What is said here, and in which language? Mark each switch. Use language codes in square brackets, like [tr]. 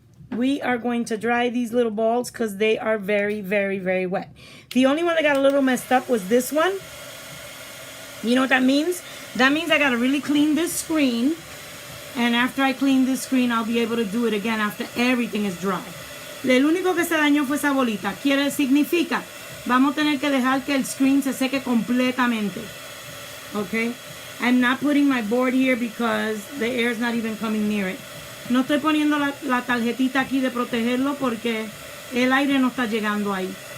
[en] We are going to dry these little balls because they are very, very, very wet. The only one that got a little messed up was this one. You know what that means? That means I got to really clean this screen. And after I clean this screen, I'll be able to do it again after everything is dry. [es] El único que se dañó fue esa bolita. Significa, vamos a tener que dejar que el screen se seque completamente. Okay? [en] I'm not putting my board here because the air is not even coming near it. [es] No estoy poniendo la tarjetita aquí de protegerlo porque el aire no está llegando ahí.